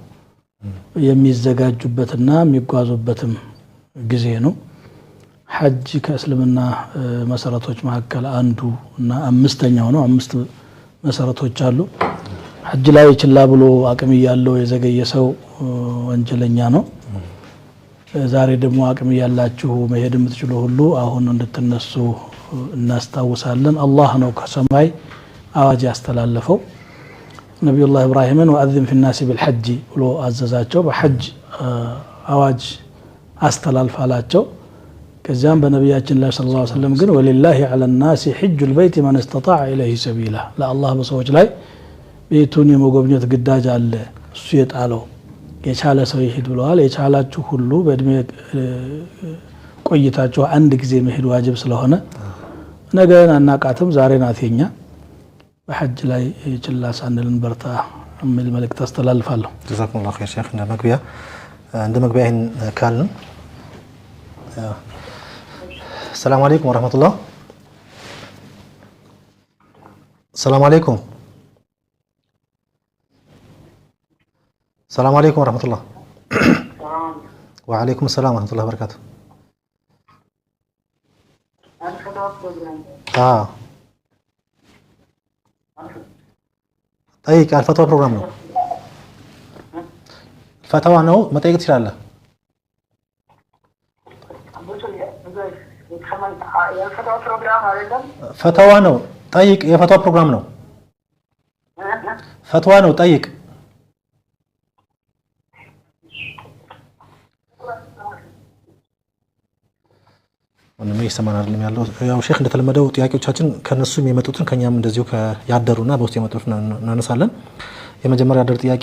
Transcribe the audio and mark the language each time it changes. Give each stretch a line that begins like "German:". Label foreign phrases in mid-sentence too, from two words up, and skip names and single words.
Amharic: የሚዘጋጁበትና የሚጓዙበትም ጊዜ ነው። ሐጅ ከእስልምና መሰረቶች መካከል አንዱ እና አምስተኛው ነው። 5 መሰረቶች አሉ። ሐጅ ላይ ችላ ብሎ አቅም ያለው የዘገየ ሰው ወንጀለኛ ነው። ዛሬ ደግሞ አቅም ያላችሁ መሄድ የምትችሉ ሁሉ አሁን እንድትነሱ እናስታውሳለን። አላህ ነው ከሰማይ አዋጅ ያስተላለፈው። ነብዩላህ ኢብራሂምን
Arabic: وأذن في الناس بالحج
Amharic: ብሎ አዘዛቸው። በሐጅ አዋጅ አስተላልፋላቸው። ከዚያም በነቢያችን ላይ
Arabic: صلى الله عليه وسلم
Amharic: ግን
Arabic: ولله على الناس حج البيت من استطاع اليه سبيلا
Amharic: ለአላህ በሰዎች ላይ ቤቱን የመጎብኘት ግዳጅ አለ። እሱ የጣለው የቻለ ሰው ይሄድ ብለዋል። የቻላችሁ ሁሉ በእድሜ ቆይታችሁ አንድ ጊዜ መሄድ ዋጅብ ስለሆነ ነገን አናቃትም፣ ዛሬ ናት የኛ። በሐጅ ላይ ችላ ሳንልን በርታ የሚል መልእክት አስተላልፋለሁ።
Arabic: جزاكم الله خير
Amharic: ሼክ። እንደ መግቢያ ይሄን ካልን
Arabic: سلام عليكم ورحمة الله سلام عليكم السلام عليكم ورحمة الله. وعليكم السلام ورحمة الله وبركاته. طيب الفتوى بروجرام
Amharic: ነው ፈተዋ ነው መጠየቅ ትችላለህ። ፈተዋ ነው ጠይቅ። የፈተዋ ፕሮግራም ነው። ፈተዋ ነው ጠይቅ። ወንድሜ ይሰማናል ያለው ያው ሼክ እንደተለመደው ጥያቄዎቻችን ከነሱም የመጡትን ከኛም እንደዚሁ ያደሩና በውስጥ የመጡትን እናነሳለን። የመጀመሪያ ያደር ጥያቄ